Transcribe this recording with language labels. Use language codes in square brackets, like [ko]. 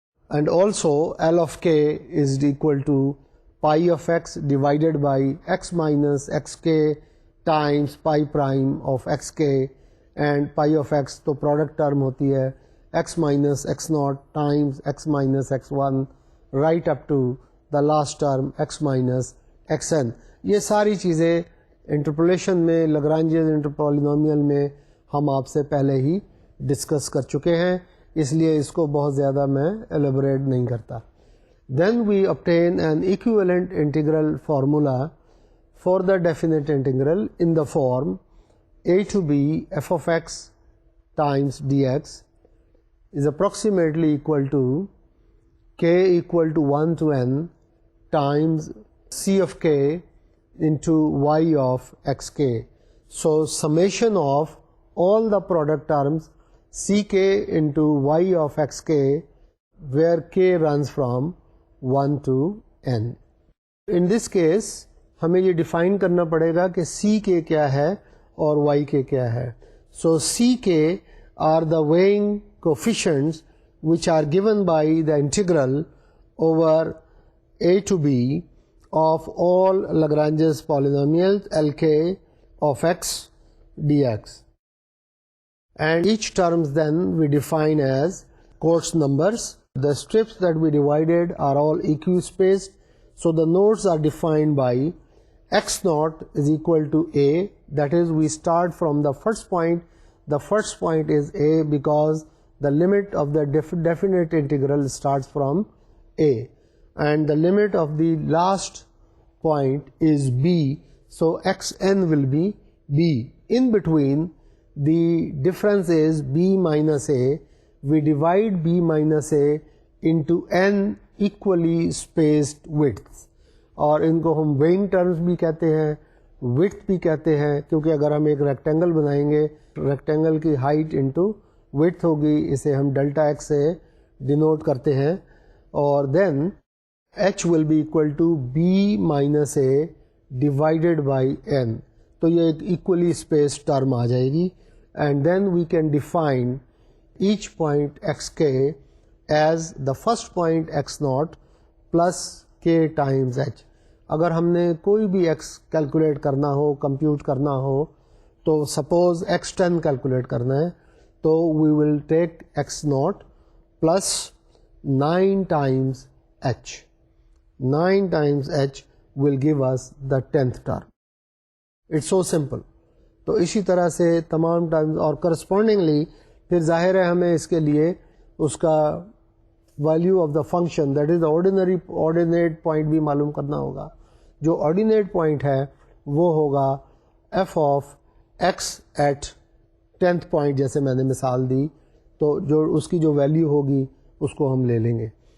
[en] And also L of k is equal to pi of x divided by x minus xk times pi prime of xk, and pi of x [ur] تو product term ہوتی ہے [en] x minus x naught times x minus x1 right up to the last term x minus xn. [ur] یہ ساری چیزیں interpolation میں Lagrangian انٹرپولینومیل میں ہم آپ سے پہلے ہی ڈسکس کر چکے ہیں, اس لیے اس کو بہت زیادہ میں ایلیبوریٹ نہیں کرتا. [en] Then we obtain an equivalent integral formula for the definite integral in the form a to b f of x times dx is approximately equal to k equal to 1 to n times c of k into y of xk. So summation of all the product terms ck into y of xk, where k runs from 1 to n. In this case [ur] ہمیں یہ define کرنا پڑے گا کہ سی کے کیا ہے اور Y کے کیا ہے. [en] So c k are the weighing coefficients which are given by the integral over a to b of all Lagrange's polynomials Lk of x dx. And each terms then we define as Cotes numbers. The strips that we divided are all equispaced, so the nodes are defined by x naught is equal to a, that is we start from the first point. The first point is a because the limit of the definite integral starts from a, and the limit of the last point is b, so xn will be b. In between the difference is b minus a. We divide b minus a into n equally spaced widths, [ur] اور ان کو ہم weighing terms بھی کہتے ہیں, width بھی کہتے ہیں, کیونکہ اگر ہم ایک ریکٹینگل بنائیں گے, ریکٹینگل کی ہائٹ انٹو width ہوگی, اسے ہم ڈیلٹا ایکس سے ڈینوٹ کرتے ہیں, اور [en] Then h will be equal to b minus a divided by n. [ur] تو یہ ایک ایکولی اسپیسڈ ٹرم آ جائے گی, [en] And then we can define each point xk as the first point x naught plus k times h. [ur] اگر ہم نے کوئی بھی x کیلکولیٹ کرنا ہو, کمپیوٹ کرنا ہو, تو سپوز x10 کیلکولیٹ کرنا ہے, تو [en] we will take x naught plus 9 times h. 9 times h will give us the 10th term. It's so simple. [ur] تو اسی طرح سے تمام ٹائمز, اور کرسپونڈنگلی پھر ظاہر ہے ہمیں اس کے لیے اس کا [en] value of the function that is the ordinate point [ur] بھی معلوم کرنا ہوگا. جو آرڈینیٹ پوائنٹ ہے وہ ہوگا F of x at 10th point, جیسے میں نے مثال دی, تو جو اس کی جو ویلیو ہوگی اس کو ہم لے لیں گے.